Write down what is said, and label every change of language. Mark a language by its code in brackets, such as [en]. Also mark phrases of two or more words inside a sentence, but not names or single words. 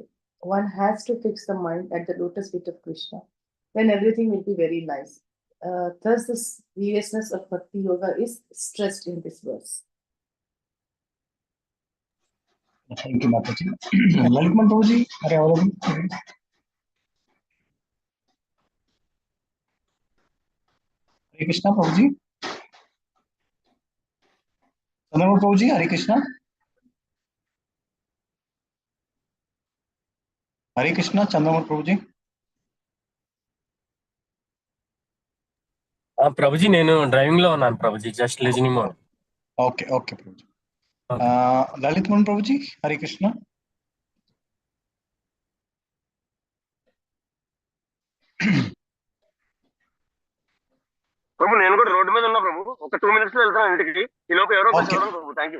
[en] One has to fix the mind at the lotus feet of Krishna. Then everything will be very nice. Thus, the seriousness of Bhakti Yoga is stressed in this verse. Thank you, Mataji. Lalitman Prabhuji, are you available? Hare Krishna, Prabhuji. Chandramukh Prabhuji, Hare Krishna. Hare Krishna, Chandramukh Prabhuji. [te] ప్రభుజీ నేను డ్రైవింగ్ లో ఉన్నాను ప్రభుజీ [en] just listening mode [te] ఓకే ఓకే ప్రభుజీ లలిత్ మోహన్ ప్రభుజీ హరే కృష్ణ ప్రభు నేను కూడా రోడ్డు మీద ఉన్నా ప్రభు ఒక 2 minutes లో వెళ్తాను ఇంటికి ఈ లోపు ఎవరో చదవండి ప్రభు [en] thank you